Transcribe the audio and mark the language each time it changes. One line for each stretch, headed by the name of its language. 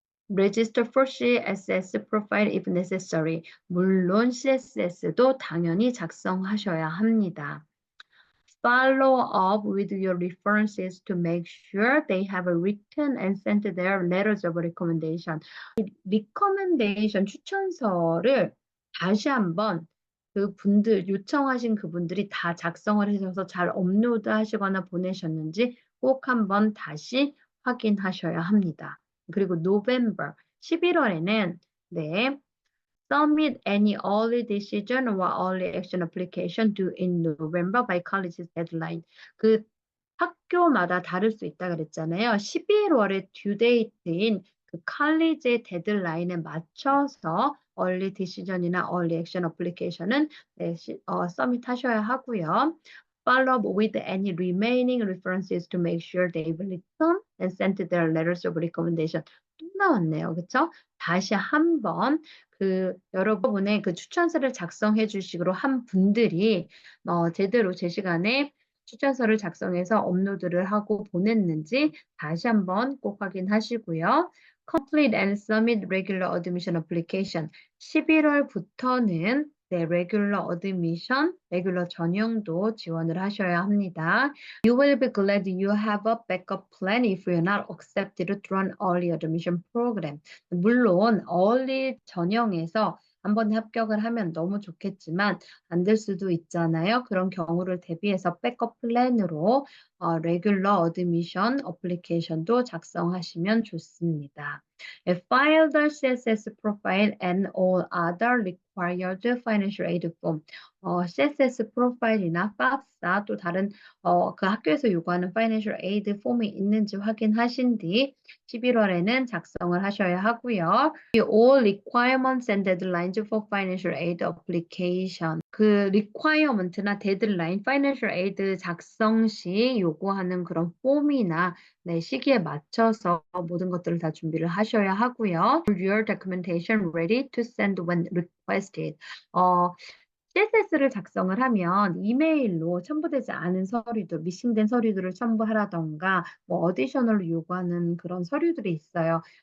English: Register for CSS profile if necessary.
Korean: 물론 CSS도 당연히 작성하셔야 합니다.
English: Follow up with your references to make sure they have written and sent their letters of recommendation.
Korean: recommendation 추천서를 다시 한번 그분들 요청하신 그분들이 다 작성을 해줘서 잘 업로드 하시거나 보내셨는지 꼭 한번 다시 확인하셔야 합니다. 그리고
English: November
Korean: 11월에는 네,
English: submit any early decision or early action application due in November by college's deadline.
Korean: 그 학교마다 다를 수 있다 그랬잖아요. 11월에 due date인 그 칼리지의 데드라인에 맞춰서 early decision이나 early action application은 네, submit 하셔야 하고요.
English: Follow up with any remaining references to make sure they've written and sent their letters of recommendation.
Korean: 또 나왔네요. 그렇죠? 다시 한번 그 여러분의 그 추천서를 작성해 주시기로 한 분들이 제대로 제 시간에 추천서를 작성해서 업로드를 하고 보냈는지 다시 한번 꼭 확인하시고요.
English: Complete and submit regular admission application.
Korean: 11월부터는 네, regular admission, regular 전형도 지원을 하셔야 합니다.
English: You will be glad you have a backup plan if you're not accepted to an early admission program.
Korean: 물론 early 전형에서 한 번에 합격을 하면 너무 좋겠지만 안 될 수도 있잖아요. 그런 경우를 대비해서 백업 플랜으로 regular admission application도 작성하시면 좋습니다.
English: File the CSS profile and all other required financial aid form.
Korean: CSS 프로파일이나 FAFSA 또 다른 그 학교에서 요구하는 financial aid 폼이 있는지 확인하신 뒤 11월에는 작성을 하셔야 하고요.
English: All requirements and deadlines for financial aid application.
Korean: 그 requirement나 deadline, financial aid 작성 시 요구하는 그런 폼이나 네, 시기에 맞춰서 모든 것들을 다 준비를 하셔야 하고요.
English: Your documentation ready to send when requested.
Korean: CSS를 작성을 하면 이메일로 첨부되지 않은 서류들, 미싱된 서류들을 첨부하라던가 뭐 어디셔널로 요구하는 그런 서류들이 있어요.